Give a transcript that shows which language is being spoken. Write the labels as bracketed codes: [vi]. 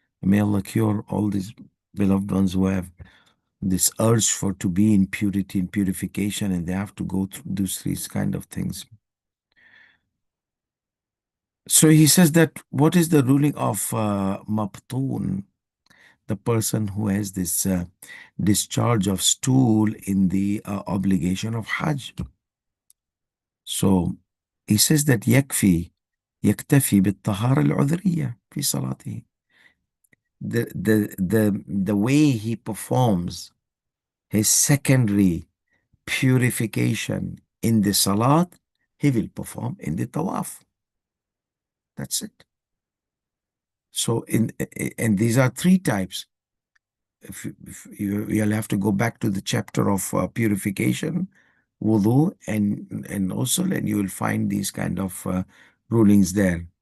[en] May Allah cure all these beloved ones who have this urge for to be in purity and purification, and they have to go through these kind of things. So he says that what is the ruling of Mabtoon, the person who has this discharge of stool in the obligation of Hajj? So he says that [ar] يكتفي بالطهارة العذرية في صلاته. [en] The way he performs his secondary purification in the salat, he will perform in the tawaf. That's it. So and these are three types. If you'll have to go back to the chapter of purification, wudu, and also, and you will find these kind of rulings there.